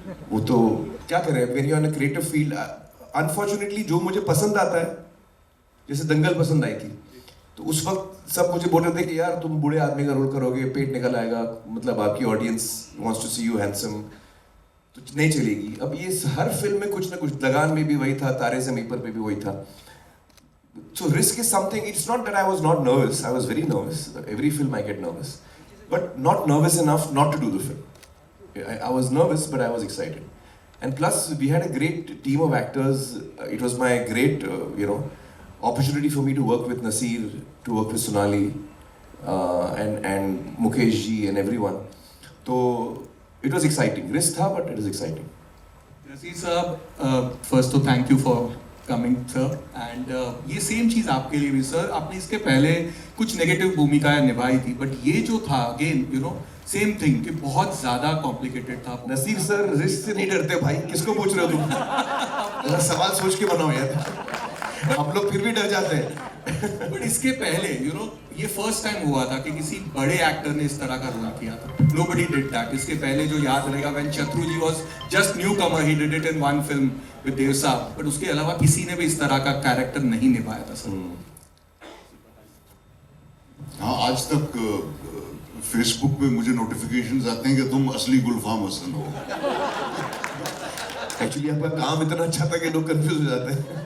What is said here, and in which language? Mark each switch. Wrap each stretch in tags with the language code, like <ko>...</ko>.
<hi>वो तो क्या करें,</hi> <en>when you're on a creative field,</en> <hi>unfortunately जो मुझे पसंद आता है, जैसे दंगल पसंद आई थी, तो उस वक्त सब मुझे बोल रहे थे कि यार तुम बूढ़े आदमी का रोल करोगे, पेट निकल आएगा, मतलब आपकी audience</hi> <en>wants to see you handsome,</en> <hi>तो नहीं चलेगी. अब ये हर फिल्म में कुछ ना कुछ, लगान में भी वही था, तारे ज़मीन पर भी वही था.</hi> <en>So risk is something. It's not that I was not nervous. I was very nervous. Every film I get nervous, but not nervous enough not to do the film. I was nervous, but I was excited. And plus, we had a great team of actors. It was my great, opportunity for me to work with Nasir, to work with Sonali, and Mukesh ji and everyone. So it was exciting. Risk था, but it was exciting. Nasir साहब, first तो thank you for coming, sir.</en> <hi>And ये same चीज़ आपके लिए भी sir, आपने इसके पहले कुछ नेगेटिव भूमिकाएं निभाई थी, बट ये जो था</hi> <en>again same thing</en> <hi>कि बहुत ज़्यादा कॉम्प्लिकेटेड था. नसीर सर रिस्क से नहीं डरते भाई, किसको पूछ रहे हो तुम? जरा सवाल सोच के बनाओ यार, हम लोग फिर भी डर जाते हैं. बट इसके पहले ये फर्स्ट टाइम हुआ था कि किसी बड़े एक्टर ने इस तरह का रोल किया था.</hi> <en>Nobody did that.</en> <hi>इसके पहले जो याद रहेगा,</hi> <en>when Chatru ji was just newcomer, he did it in one film with Dev Saab.</en> <hi>But उसके अलावा किसी ने भी इस तरह का कैरेक्टर नहीं निभाया था सर. हाँ, आज तक फेसबुक पे मुझे नोटिफिकेशंस आते हैं कि तुम असली गुलफाम हसन हो. एक्चुअली आपका काम इतना अच्छा था कि लोग कंफ्यूज हो जाते हैं.</hi>